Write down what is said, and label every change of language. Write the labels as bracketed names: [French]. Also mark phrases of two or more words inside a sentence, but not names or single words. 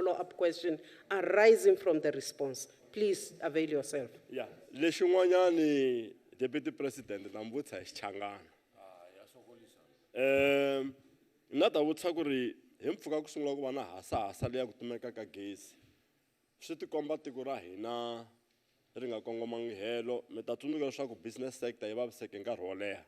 [English] follow-up question arising from the response. Please avail yourself. Yeah, [Tsonga] lexin'wanyani Deputy President Nambuta Changana. Na ta vutisa ku ri hi mpfhuka ku sungula ku va na hasa leya ku tumeka ka gezi. Swi ti komba tiko ra hina ri nga kongomangi helo, mi ta tsundzuka leswaku [English] business sector [Tsonga] yi vaviseke nkarhi wo leha.